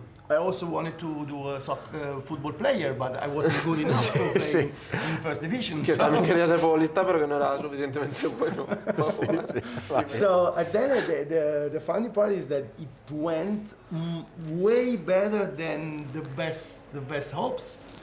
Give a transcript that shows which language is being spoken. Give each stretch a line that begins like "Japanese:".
English: I also wanted to do a football player, but I wasn't good enough to play in first division.
Spanish: Que también quería ser futbolista, pero que no era suficientemente bueno para jugar.
English: So then the funny part is that it went way better than the best hopes.